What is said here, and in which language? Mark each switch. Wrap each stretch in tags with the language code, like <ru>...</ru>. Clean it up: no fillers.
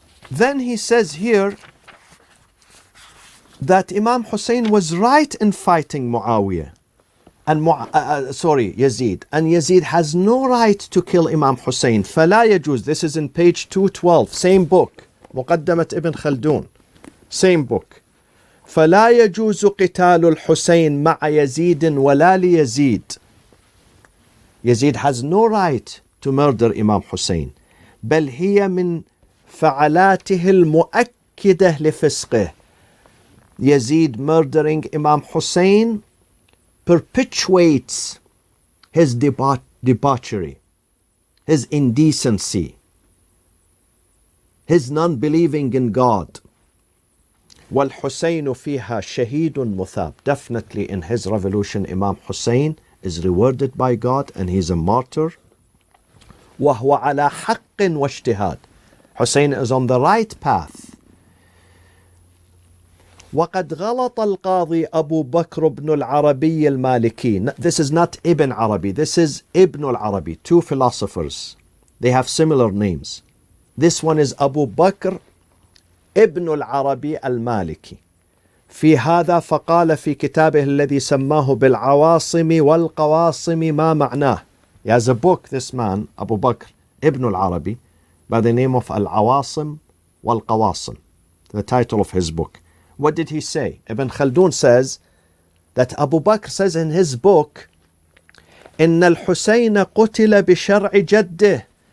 <en>Then he says here that Imam Hossain was right in fighting Muawiyah and Yazid, and Yazid has no right to kill Imam Hossain.</en> <ar>فلا يجوز.</ar> <en>This is in page 212, same book, مقدمة Ibn Khaldun, same book.</en> <ar>فلا يجوز قتال الحسين مع يزيد ولا ليزيد.</ar> <en>Yazid has no right to murder Imam Hossain.</en> <ar>بل هي من فعلاته المؤكدة لفسقه.</ar> <en>Yazid murdering Imam Hossain perpetuates his debauchery, his indecency, his non-believing in God.</en> <ar>وَالْحُسَيْنُ فِيهَا شَهِيدٌ مُثَابٌ.</ar> <en>Definitely in his revolution, Imam Hossain is rewarded by God and he's a martyr.</en> <ar>وَهُوَ عَلَى حَقٍّ وَاجْتِهَادٍ.</ar> <en>Hossain is on the right path. وَقَدْ غَلَطَ الْقَاضِي أَبُو بَكْرُ بْنُ الْعَرَبِيِّ الْمَالِكِي. This is not Ibn Arabi, this is Ibn al-Arabi, two philosophers. They have similar names. This one is Abu Bakr Ibn al-Arabi al-Maliki.</en> <ar>في هذا فقال في كتابه الذي سماه بالعواصم والقواصم ما معناه.</ar> <en>He has a book, this man, Abu Bakr Ibn al-Arabi, by the name of Al-Awasim wal-Qawasim, the title of his book. What did he say? Ibn Khaldun says that Abu Bakr says in his book,</en> <ar>إن الحسين قتل بشرع جده.</ar>